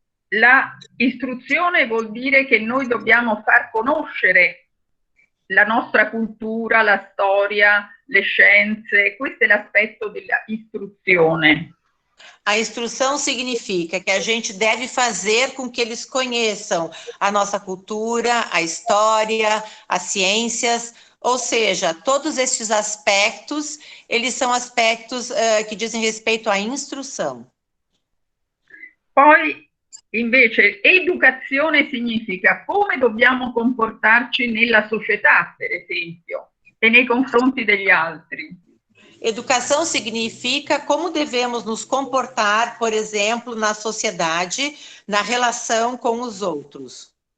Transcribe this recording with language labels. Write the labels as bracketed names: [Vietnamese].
[Italian] La istruzione vuol dire che noi dobbiamo far conoscere la nostra cultura, la storia, le scienze. Questo è l'aspetto della istruzione. [Portuguese] A instrução significa que a gente deve fazer com que eles conheçam a nossa cultura, a história, as ciências, ou seja, todos esses aspectos, eles são aspectos que dizem respeito à instrução. [Italian] Poi, invece, educazione significa come dobbiamo comportarci nella società, per esempio, e nei confronti degli altri. [Portuguese] Educação significa como devemos nos comportar, por exemplo, na sociedade, na relação com os outros.